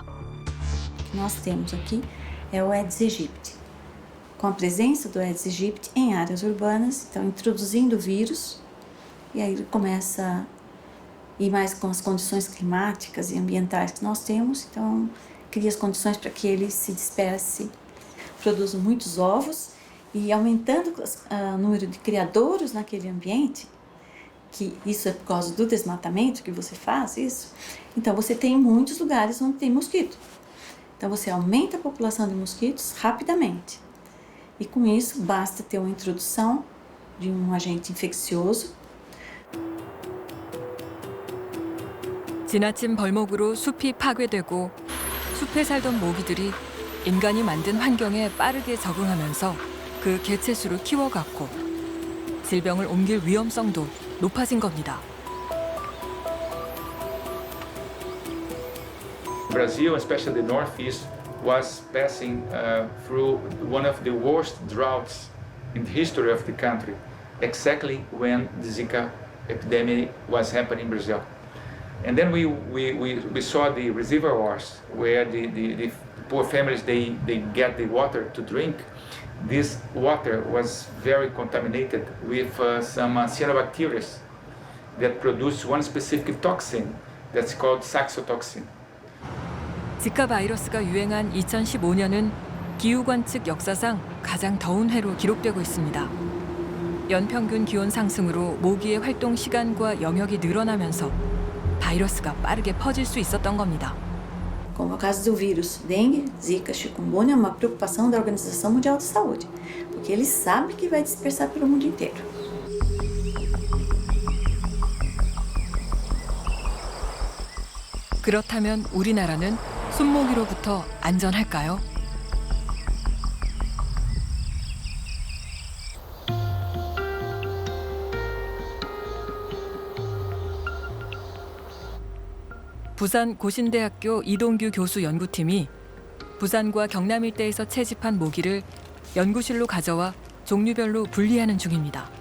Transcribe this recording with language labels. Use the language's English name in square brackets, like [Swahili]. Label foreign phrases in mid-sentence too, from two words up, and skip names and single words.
[Portuguese] Nós temos aqui é o Aedes aegypti. Com a presença do Aedes aegypti em áreas urbanas, então introduzindo o vírus, e aí ele começa e mais com as condições climáticas e ambientais que nós temos, então cria as condições para que ele se disperse, produza muitos ovos e aumentando o número de criadouros naquele ambiente, que isso é por causa do desmatamento que você faz isso, então você tem muitos lugares onde tem mosquito. Então você aumenta a população de mosquitos rapidamente. E com isso basta ter uma introdução de um agente infeccioso. [Korean] 지나친 벌목으로 숲이 파괴되고 숲에 살던 모기들이 인간이 만든 환경에 빠르게 적응하면서 그 개체수를 키워갔고 질병을 옮길 위험성도 높아진 겁니다. [English] Brazil, especially the Northeast, was passing through one of the worst droughts in the history of the country, exactly when the Zika epidemic was happening in Brazil. And then we saw the reservoirs where the poor families, they get the water to drink. This water was very contaminated with some cyanobacteria that produce one specific toxin that's called saxitoxin. [Korean] 지카 바이러스가 유행한 2015년은 기후 관측 역사상 가장 더운 해로 기록되고 있습니다. 연평균 기온 상승으로 모기의 활동 시간과 영역이 늘어나면서 바이러스가 빠르게 퍼질 수 있었던 겁니다. [Portuguese] Como o caso do vírus dengue, Zika, chikungunya, é uma preocupação da Organização Mundial de Saúde, porque eles sabem que vai dispersar pelo mundo inteiro. [Korean] 그렇다면 우리나라는 손모기로부터 안전할까요? 부산 고신대학교 이동규 교수 연구팀이 부산과 경남 일대에서 채집한 모기를 연구실로 가져와 종류별로 분리하는 중입니다.